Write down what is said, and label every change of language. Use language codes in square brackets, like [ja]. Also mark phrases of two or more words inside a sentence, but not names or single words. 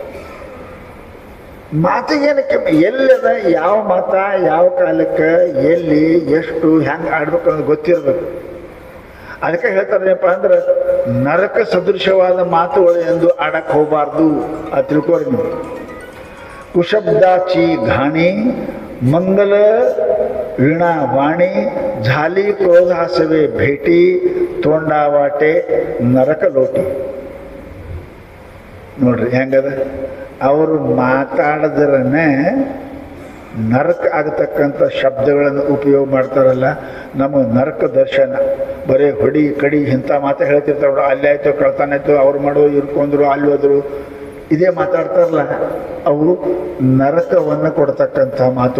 [kn] ಮಾತಿಗೇನಕ್ಕೆ ಎಲ್ಲದ ಯಾವ ಮಾತ ಯಾವ ಕಾಲಕ್ಕೆ ಎಲ್ಲಿ ಎಷ್ಟು ಹೆಂಗೆ ಆಡ್ಬೇಕು ಅನ್ನೋದು ಗೊತ್ತಿರಬೇಕು. ಅದಕ್ಕೆ ಹೇಳ್ತಾರೇನಪ್ಪ ಅಂದ್ರೆ ನರಕ ಸದೃಶವಾದ ಮಾತುಗಳು ಎಂದು ಆಡಕ್ಕೆ ಹೋಗಬಾರ್ದು. ಅದು ತಿಳ್ಕೊರಿ ನೀವು. [mr] कुशब्दाची घाणी मंगल वीणा वाणी झाली क्रोधासवे भेटी तोंडावाटे नरक लोटी. [kn] ನೋಡ್ರಿ ಹೆಂಗದ, ಅವರು ಮಾತಾಡಿದ್ರೇ ನರಕ ಆಗತಕ್ಕಂಥ ಶಬ್ದಗಳನ್ನು ಉಪಯೋಗ ಮಾಡ್ತಾರಲ್ಲ. ನಮಗೆ ನರಕ ದರ್ಶನ ಬರೀ ಹೊಡಿ ಕಡಿ ಇಂಥ ಮಾತು ಹೇಳ್ತಿರ್ತಾವೆ. ಅಲ್ಲಿ ಆಯಿತು, ಕಳ್ತಾನಾಯ್ತು, ಅವ್ರು ಮಾಡೋ ಇರ್ಕೊಂಡ್ರು, ಅಲ್ಲಿ ಹೋದ್ರು, ಇದೇ ಮಾತಾಡ್ತಾರಲ್ಲ, ಅವು ನರಕವನ್ನು ಕೊಡ್ತಕ್ಕಂಥ ಮಾತುಗಳು.